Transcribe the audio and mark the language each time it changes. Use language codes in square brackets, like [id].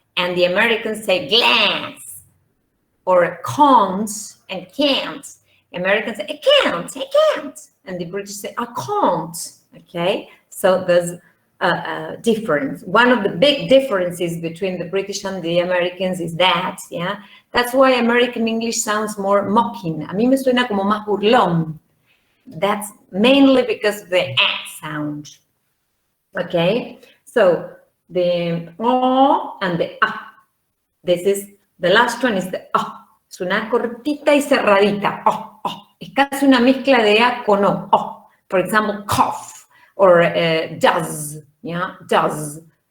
[en] and the Americans say glass, or can't and can't. Americans say, I can't. And the British say, I can't, okay? So there's a difference. One of the big differences between the British and the Americans is that, yeah? That's why American English sounds more mocking. [es] A mí me suena como más burlón. [en] That's mainly because of the sound, okay? So the O and the A. This is, the last one is the O. [es] Es una cortita y cerradita. O, O. Es casi una mezcla de A con O. O. [en] For example, cough or does, yeah, does.